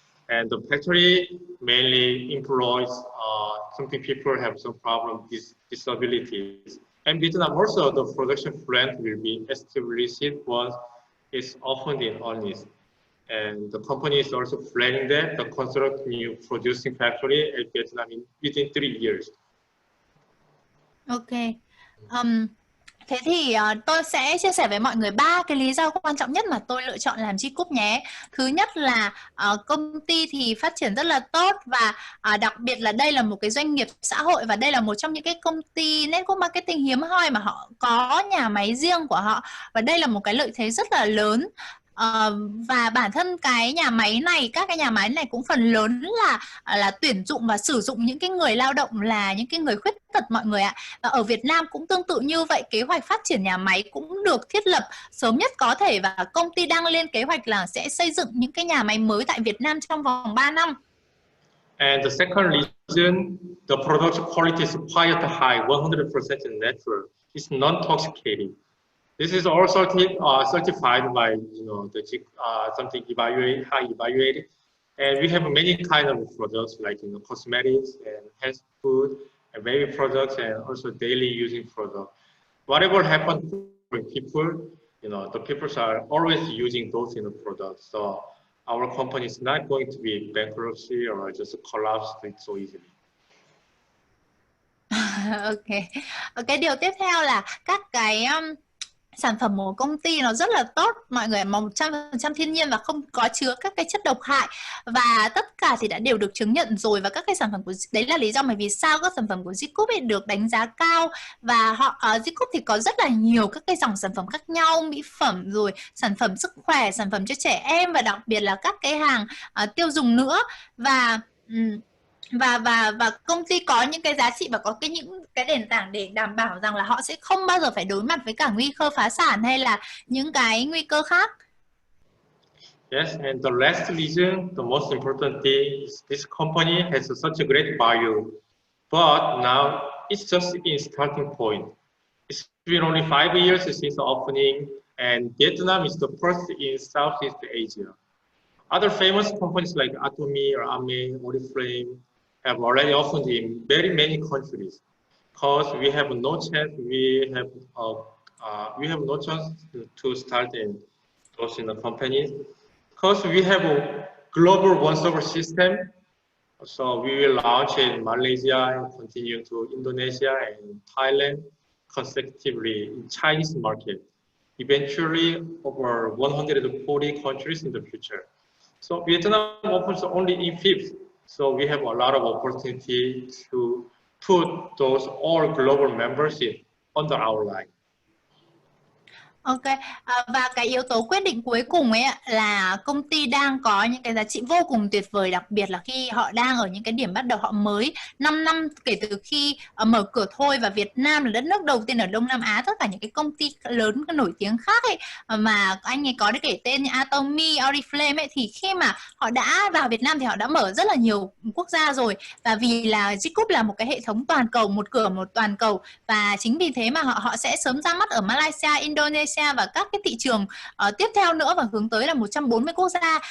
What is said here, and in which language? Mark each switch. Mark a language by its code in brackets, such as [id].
[en] And the factory mainly employs something people have some problem with disabilities. And Vietnam also, the production plant will be established once it's opened in earnest. And the company is also planning that to construct new producing factory at Vietnam within 3 years. Ok. [vi] Thế thì tôi sẽ chia sẻ với mọi người 3 cái lý do quan trọng nhất mà tôi lựa chọn làm GCOOP nhé. Thứ nhất là công ty thì phát triển rất là tốt, và đặc biệt là đây là một cái doanh nghiệp xã hội, và đây là một trong những cái công ty network marketing hiếm hoi mà họ có nhà máy riêng của họ, và đây là một cái lợi thế rất là lớn. Và bản thân cái nhà máy này, các cái nhà máy này cũng phần lớn là tuyển dụng và sử dụng những cái người lao động là những cái người khuyết tật mọi người ạ. Và ở Việt Nam cũng tương tự như vậy, kế hoạch phát triển nhà máy cũng được thiết lập sớm nhất có thể, và công ty đang lên kế hoạch là sẽ xây dựng những cái nhà máy mới tại Việt Nam trong vòng 3 năm. [en] And the second reason, the production quality is quite high, 100% natural. It's non-toxicating. This is also certified by something high evaluated, and we have many kind of products like cosmetics and health food baby products and also daily using products. Whatever happens to people, the people are always using those products. So our company is not going to be bankruptcy or just collapse so easily. Ok. [vi] Cái điều tiếp theo là các cái sản phẩm của công ty nó rất là tốt, mọi người, 100% thiên nhiên và không có chứa các cái chất độc hại, và tất cả thì đã đều được chứng nhận rồi. Và các cái sản phẩm của đấy là lý do mà vì sao các sản phẩm của GCOOP được đánh giá cao. Và GCOOP thì có rất là nhiều các cái dòng sản phẩm khác nhau, mỹ phẩm rồi sản phẩm sức khỏe, sản phẩm cho trẻ em và đặc biệt là các cái hàng tiêu dùng nữa. Và công ty có những cái giá trị và có những cái nền tảng để đảm bảo rằng là họ sẽ không bao giờ phải đối mặt với cả nguy cơ phá sản hay là những cái nguy cơ khác. [en] Yes, and the last reason, the most important thing is this company has such a great value, but now it's just in starting point. It's been only 5 years since the opening, and Vietnam is the first in Southeast Asia. Other famous companies like Atomy or Ame, Oriflame have already opened in very many countries. Because we have no chance, we have no chance to start in those companies. Because we have a global one-server system, so we will launch in Malaysia and continue to Indonesia and Thailand consecutively in Chinese market. Eventually, over 140 countries in the future. So Vietnam opens only in fifth. So we have a lot of opportunity to put those all global members in under our line. [vi] Ok, và cái yếu tố quyết định cuối cùng ấy là công ty đang có những cái giá trị vô cùng tuyệt vời, đặc biệt là khi họ đang ở những cái điểm bắt đầu, họ mới 5 năm kể từ khi mở cửa thôi, và Việt Nam là đất nước đầu tiên ở Đông Nam Á. Tất cả những cái công ty lớn nổi tiếng khác ấy mà anh ấy có kể tên như Atomy, Oriflame ấy, thì khi mà họ đã vào Việt Nam thì họ đã mở rất là nhiều quốc gia rồi, và vì là GCOOP là một cái hệ thống toàn cầu, một cửa một toàn cầu, và chính vì thế mà họ sẽ sớm ra mắt ở Malaysia, Indonesia và các cái thị trường tiếp theo nữa, và hướng tới là 140 quốc gia.